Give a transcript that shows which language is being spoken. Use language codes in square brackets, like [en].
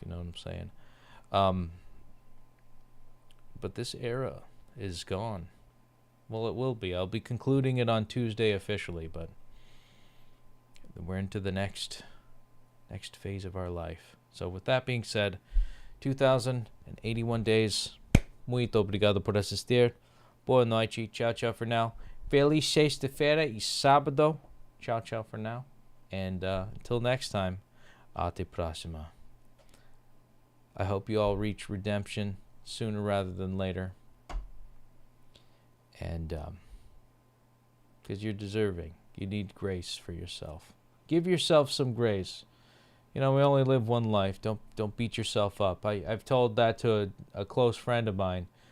[en] You know what I'm saying? But this era is gone. Well, it will be. I'll be concluding it on Tuesday officially, but we're into the next phase of our life. So with that being said, 2,081 days. [pt] Muito obrigado por assistir. Boa noite. Ciao, [en] ciao for now. [pt] Feliz sexta-feira e sábado. Ciao, [en] ciao for now. And until next time, [pt] até próxima. [en] I hope you all reach redemption sooner rather than later. And because you're deserving. You need grace for yourself. Give yourself some grace. You know, we only live one life. Don't beat yourself up. I've told that to a close friend of mine.